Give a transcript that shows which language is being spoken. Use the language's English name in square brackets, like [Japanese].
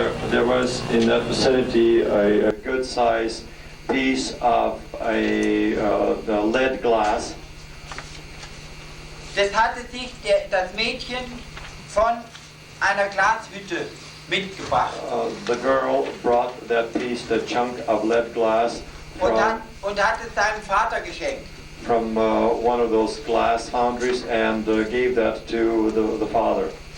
[English] There was in that vicinity a good size piece of the lead glass. [German] Das hatte sich das Mädchen von einer Glashütte mitgebracht. [English] The girl brought that piece, that chunk of lead glass [German] Und hat es seinem Vater geschenkt. [English] from one of those glass foundries and gave that to the father.